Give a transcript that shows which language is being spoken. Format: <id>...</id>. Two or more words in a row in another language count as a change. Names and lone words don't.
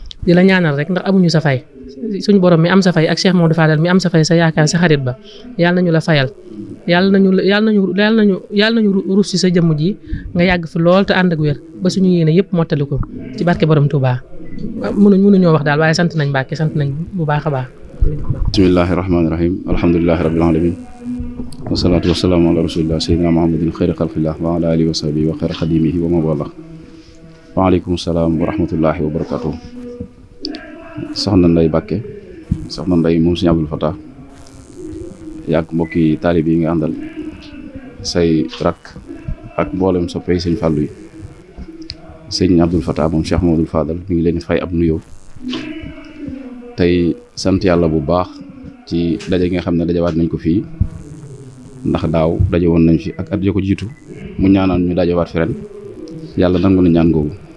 <wo>Di la ñaanal rek ndax amuñu sa fay. Suñu borom mi am sa fay ak Cheikh Mouhamadou Fadal mi am sa fay, sa yaakaar, sa xarit ba. Yàlla nañu la fayal. Yàlla nañu, yàlla nañu, yàlla nañu, yàlla nañu ru-, rus ci sa jëmm ji, nga yàgg fi lool te ànd ak wér ba suñu yéene yëpp mottali ko ci barke borom Touba. Mënuñ, mënuñoo wax daal, waaye sant nañ Mbacke, sant nañ bu baax a baax.</wo> <ar>بسم الله الرحمن الرحيم. الحمد لله رب العالمين والصلاة والسلام على رسول الله سيدنا محمد خير خلق الله وعلى آله وصحبه وخير خديمه ومن والى. وعليكم السلام ورحمة الله وبركاته.</ar> <wo>Soxna Ndeye Mbacke, Soxna Ndeye moom Sëñ Abdou Fatah, yàgg mbokki taalib yi nga àndal, say rakk ak mboolem soppey Sëñ Fallou yi. Sëñ Abdou Fatah moom Cheikh Mouhamadoul Fadal mi ngi leen di fay ab nuyoo. Tey sant Yàlla bu baax ci daje gi nga xam ne dajawaat nañ ko fii, ndax daaw daje woon nañ fi ak at ya ko jiitu, mu ñaanal ñu dajawaat fi ren. Yàlla nangu na ñaan googu.</wo>